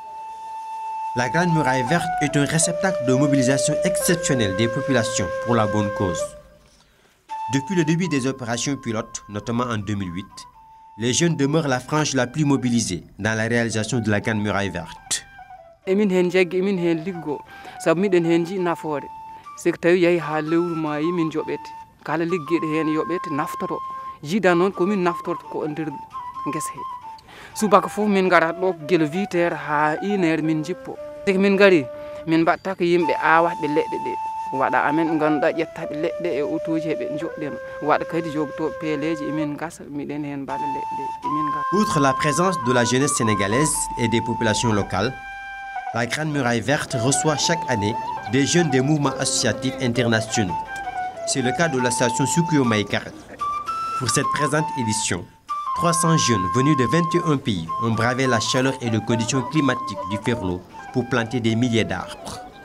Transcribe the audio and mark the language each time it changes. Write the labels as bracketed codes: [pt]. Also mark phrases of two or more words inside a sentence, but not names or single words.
[fr] La Grande Muraille Verte est un réceptacle de mobilisation exceptionnelle des populations pour la bonne cause. Depuis le début des opérations pilotes, notamment en 2008, les jeunes demeurent la frange la plus mobilisée dans la réalisation de la Grande Muraille Verte. [ff] Emin hen jaggi emin hen liggo sabu miɗen hen ji nafoore siko tawi yahi ha lewru ma yimin joɓete kala liggeɗo hen yoɓete naftoto jiida noon komin naftorto ko nder guesa he subaka fof min garat ɗo guila 8 heures ha 1 heure min jippo siko min gari min mbatta ko yimɓe awatɓe leɗɗe ɗe waɗa amen ɓe ganduɗa ƴettaɓe leɗɗe e autoji heɓe joɗɗema waɗa kadi jogto peeleji emin gasa miɗen hen mbaɗa leɗɗe emin gasa. [fr] Outre la présence de la jeunesse sénégalaise et des populations locales, la Grande Muraille Verte reçoit chaque année des jeunes des mouvements associatifs internationaux. C'est le cas de l'association Sukuyo Maïkar. Pour cette présente édition, 300 jeunes venus de 21 pays ont bravé la chaleur et les conditions climatiques du Ferlo pour planter des milliers d'arbres.